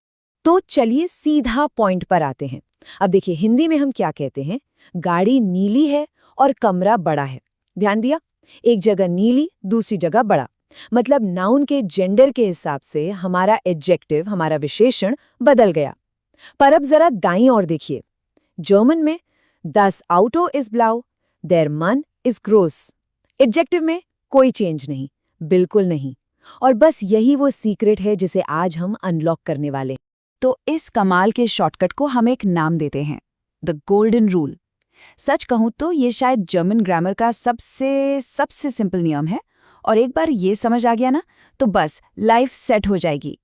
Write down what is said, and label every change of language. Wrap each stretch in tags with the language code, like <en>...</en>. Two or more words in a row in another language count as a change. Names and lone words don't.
<hi>तो चलिए सीधा पॉइंट पर आते हैं। अब देखिए, हिंदी में हम क्या कहते हैं? गाड़ी नीली है और कमरा बड़ा है। ध्यान दिया? एक जगह नीली, दूसरी जगह बड़ा। मतलब नाउन के जेंडर के हिसाब से हमारा एडजेक्टिव, हमारा विशेषण बदल गया। पर अब जरा दाईं ओर देखिए। जर्मन में</hi> <de>Das Auto ist blau, der Mann ist groß।</de> <hi>एडजेक्टिव में कोई चेंज नहीं, बिल्कुल नहीं। और बस यही वो सीक्रेट है जिसे आज हम अनलॉक करने वाले हैं। तो इस कमाल के शॉर्टकट को हम एक नाम देते हैं,</hi> <en>the golden rule.</en> <hi>सच कहूं तो ये शायद</hi> <en>German grammar</en> <hi>का सबसे सबसे सिंपल नियम है, और एक बार ये समझ आ गया ना, तो बस</hi> <en>life set</en> <hi>हो जाएगी।</hi>